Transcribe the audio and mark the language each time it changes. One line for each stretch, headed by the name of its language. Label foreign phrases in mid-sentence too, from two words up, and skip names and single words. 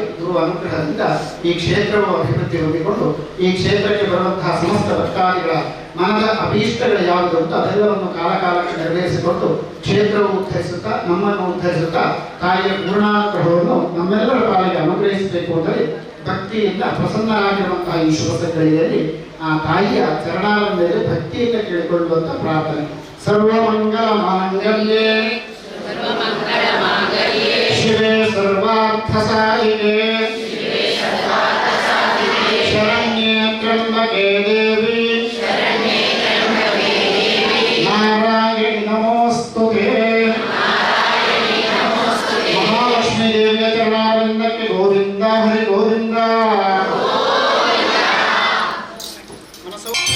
Kannada: ಗುರು ಅನುಗ್ರಹದಿಂದ ಈ ಕ್ಷೇತ್ರವು ಅಭಿವೃದ್ಧಿ ಹೊಂದಿಕೊಂಡು ಈ ಕ್ಷೇತ್ರಕ್ಕೆ ಬರುವಂತಹ ಸಮಸ್ತ ಭಕ್ತಾದಿಗಳ ಮನದ ಅಭೀಷ್ಟಗಳು ಯಾವುದು ಅಂತ ಅದೆಲ್ಲವನ್ನು ಕಾಲಕಾಲಕ್ಕೆ ನೆರವೇರಿಸಿಕೊಂಡು ಕ್ಷೇತ್ರವು ಉದ್ಧರಿಸುತ್ತಾ ನಮ್ಮನ್ನು ಉದ್ಧರಿಸುತ್ತಾ ತಾಯಿಯ ಪೂರ್ಣಾನುಗ್ರಹವನ್ನು ನಮ್ಮೆಲ್ಲರ ಪಾಲಿಗೆ ಅನುಗ್ರಹಿಸಬೇಕು ಅಂದರೆ ಭಕ್ತಿಯಿಂದ ಪ್ರಸನ್ನರಾಗಿರುವಂತಹ ಈ ಶುಭ ಸಂದರ್ಭದಲ್ಲಿ ಆ ತಾಯಿಯ ಚರಣಾರ ಮೇಲೆ ಭಕ್ತಿಯಿಂದ ಕೇಳಿಕೊಳ್ಳುವಂತ ಪ್ರಾರ್ಥನೆ.
Sanskrit: ಸರ್ವಮಂಗಲ ಮಾಂಗಲ್ಯೇ ಶಿವೆ ಸರ್ವ सर्वार्थसाधिके शरण्ये त्र्यम्बके देवी नारायणि नमोस्तुते महालक्ष्मी देवी चरणारविंदಕ್ಕೆ
Kannada: ಗೋವಿಂದ ಹರಿ ಗೋವಿಂದ ಮನಸ್ಸು